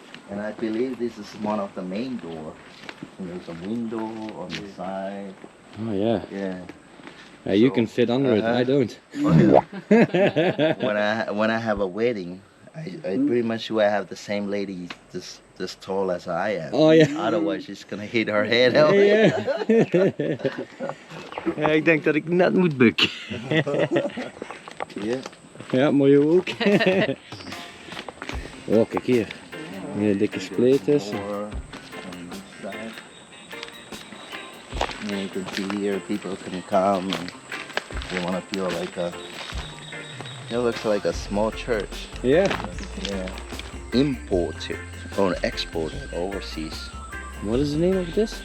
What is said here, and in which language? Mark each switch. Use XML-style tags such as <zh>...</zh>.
<en>And I believe this is one of the main door. And there's a window on the side. Oh yeah. Yeah. You So, can fit under it, I don't. when I have a wedding, I pretty much sure I have the same lady this tall as I am. Oh yeah. Otherwise she's gonna hit her head</en> <nl>Ja, out. ja. Ja, ik denk dat ik net moet bukken.</nl> <en>Yeah.</en> <nl>Ja, mooi ook. Oh, kijk hier. Hier een dikke spleet is.</nl> <en>Door on this side. And you can see here people can come and they want to feel like it looks like a small church.</en> <nl>Ja.</nl> <en>Yeah. Imported or exported overseas. What is the name of this?</en>